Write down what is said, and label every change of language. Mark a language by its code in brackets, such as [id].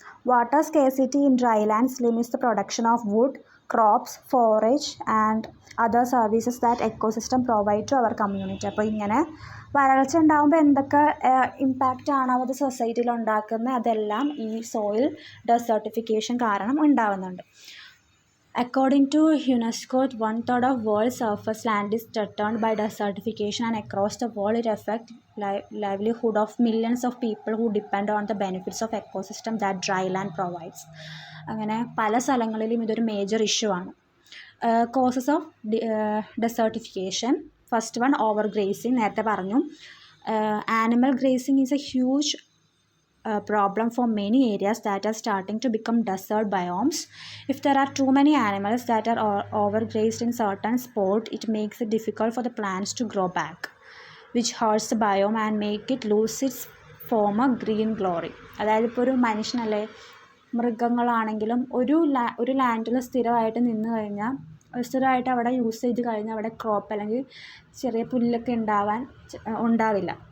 [en] Water scarcity in dry lands limits the production of wood, crops, forage and other services that ecosystem provide to our community. [ml] അപ്പോൾ ഇങ്ങനെ വരൾച്ച ഉണ്ടാകുമ്പോൾ എന്തൊക്കെ impact ആണ് അത് സൊസൈറ്റിയിൽ ഉണ്ടാക്കുന്നത്, അതെല്ലാം ഈ സോയിൽ ഡെസേർട്ടിഫിക്കേഷൻ കാരണം ഉണ്ടാകുന്നുണ്ട്. [en] According to UNESCO, 1/3 of world surface land is threatened by desertification, and across the world it affects livelihood of millions of people who depend on the benefits of ecosystem that dry land provides. [ml] അങ്ങനെ പല സ്ഥലങ്ങളിലും ഇതൊരു major issue ആണ്. [en] Causes of desertification. [ml] First one over gracing, നേരത്തെ പറഞ്ഞു. [en] Animal grazing is a huge problem for many areas that are starting to become desert biomes. If there are too many animals that are overgrazed in certain spot, it makes it difficult for the plants to grow back, which hurts the biome and make it lose its former green glory. [ml] അതായത് ഇപ്പോൾ ഒരു മനുഷ്യനല്ലേ, മൃഗങ്ങളാണെങ്കിലും ഒരു ലാൻഡിൽ സ്ഥിരമായിട്ട് നിന്ന് കഴിഞ്ഞാൽ, സ്ഥിരമായിട്ട് അവിടെ യൂസ് ചെയ്ത് കഴിഞ്ഞാൽ അവിടെ ക്രോപ്പ് അല്ലെങ്കിൽ ചെറിയ പുല്ലൊക്കെ ഉണ്ടാവില്ല.